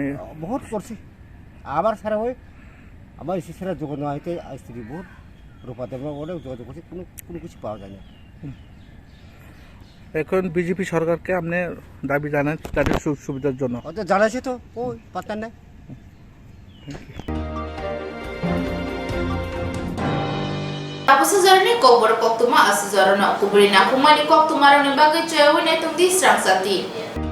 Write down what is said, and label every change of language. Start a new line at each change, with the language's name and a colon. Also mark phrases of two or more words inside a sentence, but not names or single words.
Bangla: বহুত করছি, আবার সারা ওই আমার সেরা যোগাযোগ হইতে স্ত্রী বহুত রূপা দেবনা ওটাও যোগাযোগ করছি, কোনো কিছু পাওয়া যায় না। এখন বিজেপি সরকারকে আপনি দাবি জানান তাদের সুযোগ সুবিধার জন্য? ওদের জানাইছে তো, ওই পাত্তা নাই।
Kok Borok: Tapos sa zarani ko, boro kok tuma as zarana, kubri na kumani kok tumarang ni bagay choy, winay tong di strang sati.